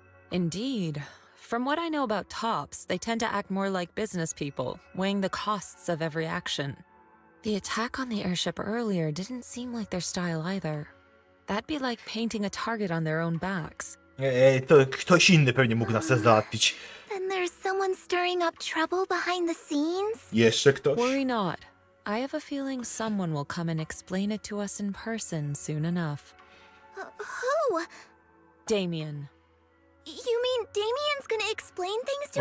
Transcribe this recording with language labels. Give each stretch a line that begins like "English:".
English: Indeed. From what I know about Topps, they tend to act more like business people, weighing the costs of every action. The attack on the airship earlier didn't seem like their style either. That'd be like painting a target on their own backs.
Polish: To ktoś inny pewnie mógł nas załatwić.
English: Then there's someone stirring up trouble behind the scenes?
Polish: Jeszcze ktoś?
English: Worry not. I have a feeling someone will come and explain it to us in person soon enough. Who? Damien. You mean Damien's gonna explain things to